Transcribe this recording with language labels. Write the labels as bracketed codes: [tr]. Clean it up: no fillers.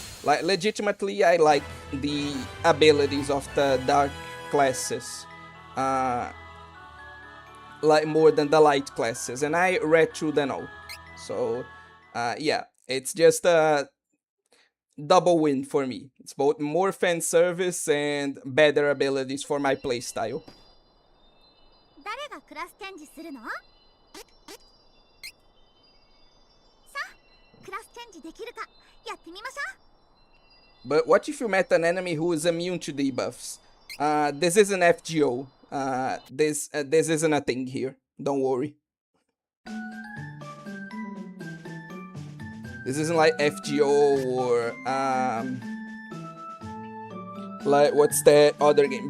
[en] Like, legitimately, I like the abilities of the dark classes, like more than the light classes, and I read through them all. So, yeah, it's just a double win for me. It's both more fan service and better abilities for my playstyle. [ja] 誰がクラスチェンジするの？さあ、クラスチェンジできるかやってみましょう。 [en] But what if you met an enemy who is immune to debuffs? This isn't FGO. This isn't a thing here. Don't worry. This isn't like FGO or like what's that other game?